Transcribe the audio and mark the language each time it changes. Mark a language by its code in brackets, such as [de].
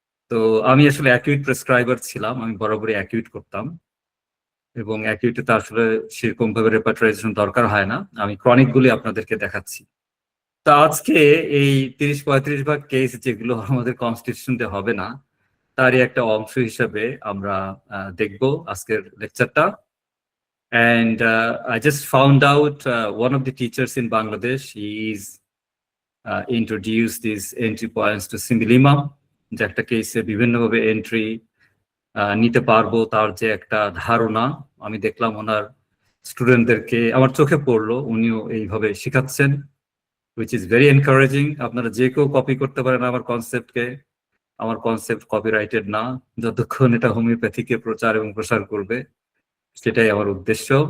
[bn] তো আমি আসলে অ্যাকিউট প্রেসক্রাইবার ছিলাম, আমি বরাবরই অ্যাকিউট করতাম এবং অ্যাকিউটে তো আসলে সেরকম ভাবে রেপার্টারাইজেশন দরকার হয় না, আমি ক্রনিক গুলি আপনাদেরকে দেখাচ্ছি। তা আজকে এই 30-35 ভাগ কেস যেগুলো আমাদের কনস্টিটিউশনতে হবে না, তারই একটা অংশ হিসেবে আমরা দেখব আজকের লেকচারটা। [en] And I just found out one of the teachers in Bangladesh, he's introduced these entry points to Similima, [bn] যে একটা কেসে বিভিন্নভাবে এন্ট্রি নিতে পারবো, তার যে একটা ধারণা আমি দেখলাম ওনার স্টুডেন্টদেরকে আমার চোখে পড়লো, উনিও এইভাবে শেখাচ্ছেন, [en] which is very encouraging. [bn] আপনারা যে কেউ কপি করতে পারেন আমার কনসেপ্টকে। আমার কনসেপ্ট কপিরাইটেড না, যতক্ষণ এটা হোমিওপ্যাথিকে প্রচার এবং প্রসার করবে, সেটাই আমার উদ্দেশ্য।